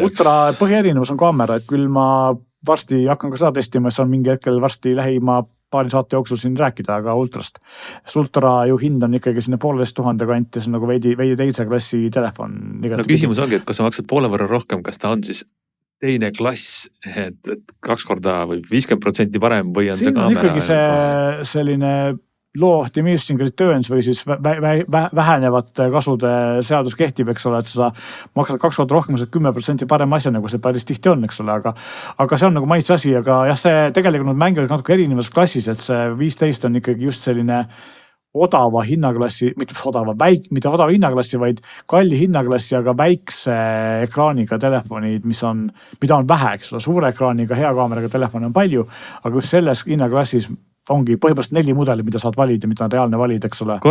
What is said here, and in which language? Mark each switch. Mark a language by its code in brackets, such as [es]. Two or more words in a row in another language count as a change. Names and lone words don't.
[et] Ultra põhierinevus on kaamera, et küll ma varsti hakkan ka seda testima, see on mingi hetkel varsti lähima paari saate jooksul siin rääkida, aga ultrast. Sest ultra ju hind on ikkagi sinna 1500 kanti, see on nagu veidi teise klassi telefon. No küsimus ongi, et kas sa maksad poole võrra rohkem, kas ta on siis teine klass, et 2 korda või 50% parem või on see kaamera? Siin on ikkagi see selline [en] law diminishing returns [et] või siis vähenevate kasude seadus kehtib, eks ole, et sa maksad 2 korda rohkem, saad 10% parem asja, nagu see päris tihti on, eks ole, aga see on nagu maitse asi, aga jah, see tegelikult mängivad natuke erinevas klassis, et see 15 on ikkagi just selline odava hinnaklassi, mitte odava hinnaklassi, vaid kalli hinnaklassi, aga väikse ekraaniga telefonid, mida on vähe, eks ole, suure ekraaniga, hea kaameraga telefoni on palju, aga just selles hinnaklassis ongi põhimõtteliselt 4 mudeli, mida saad valida, mida on reaalne valida, eks ole.